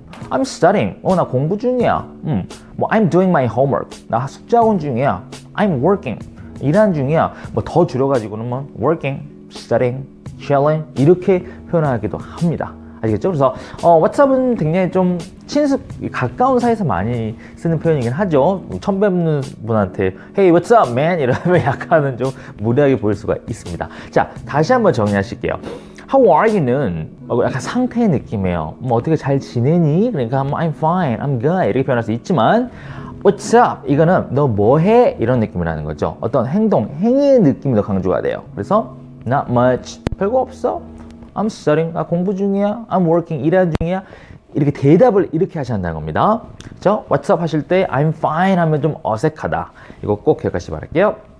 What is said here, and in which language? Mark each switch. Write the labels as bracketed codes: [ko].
[en] I'm studying, [ko] 나 공부 중이야. 뭐 [en] I'm doing my homework, [ko] 나 숙제학원 중이야. I'm working, 일하는 중이야. 뭐 더 줄여가지고는 뭐 [en] working, studying, chilling [ko] 이렇게 표현하기도 합니다. 아시겠죠? 그래서 왓츠업은 굉장히 좀 친숙, 가까운 사이에서 많이 쓰는 표현이긴 하죠. 처음 뵙는 분한테 [en] Hey, what's up, man? [ko] 이러면 약간은 좀 무례하게 보일 수가 있습니다. 자, 다시 한번 정리하실게요. How are you는 약간 상태의 느낌이에요. 뭐 어떻게 잘 지내니? 그러니까 [en] I'm fine, I'm good [ko] 이렇게 표현할 수 있지만 [en] What's up? [ko] 이거는 너 뭐해? 이런 느낌이라는 거죠. 어떤 행동, 행위의 느낌이 더 강조가 돼요. 그래서 [en] Not much, [ko] 별거 없어. [en] I'm studying, [ko] 나 공부 중이야. [en] I'm working, [ko] 일하는 중이야. 이렇게 대답을 이렇게 하셔야 한다는 겁니다. 그렇죠? What's up 하실 때 [en] I'm fine [ko] 하면 좀 어색하다. 이거 꼭 기억하시기 바랄게요.